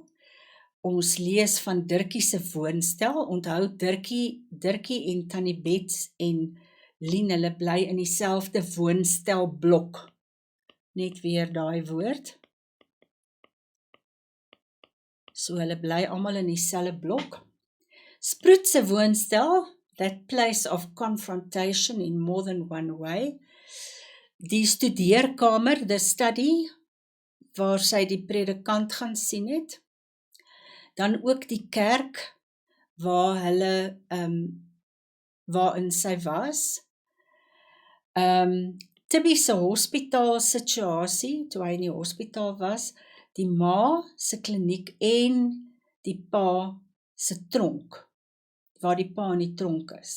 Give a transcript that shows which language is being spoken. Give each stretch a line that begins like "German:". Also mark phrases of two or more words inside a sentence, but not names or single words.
Afrikaans: Ons lees van Dirkie se woonstel, onthou Dirkie en Tannie Bets en Lien, hulle bly in dieselfde woonstelblok. Net weer daai woord. So hulle bly almal in dieselfde blok. Sproet se woonstel,
English: that place of confrontation in more than one way.
Afrikaans: Die studeerkamer,
English: the study,
Afrikaans: waar sy die predikant gaan sien het. Dan ook die kerk, waar hulle, waarin sy was. Tibby se hospitaal situasie, toe hy in die hospitaal was, die ma se kliniek en die pa se tronk, waar die pa in die tronk is.